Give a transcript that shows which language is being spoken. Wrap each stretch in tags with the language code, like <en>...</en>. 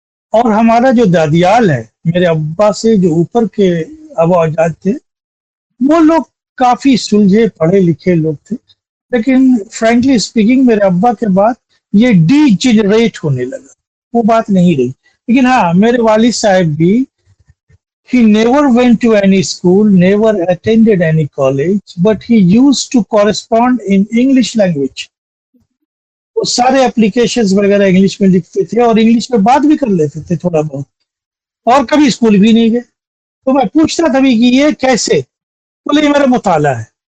<ur>اور ہمارا جو دادیال ہے، میرے ابا سے جو اوپر کے ابا اجداد تھے، وہ لوگ کافی سلجھے پڑھے لکھے لوگ تھے. لیکن</ur> <en>frankly speaking</en> <ur>میرے ابا کے بعد یہ ڈی جنریٹ ہونے لگا، وہ بات نہیں رہی. لیکن ہاں، میرے والد صاحب بھی</ur> <en>he never went to any school, never attended any college, but he used to correspond in English language.</en> <ur>وہ سارے اپلیکیشنز وغیرہ انگلش میں لکھتے تھے اور انگلش میں بات بھی کر لیتے تھے تھوڑا بہت، اور کبھی اسکول بھی نہیں گئے. تو میں پوچھتا تھا بھی کہ یہ کیسے؟ بولے یہ میرا مطالعہ ہے.</ur>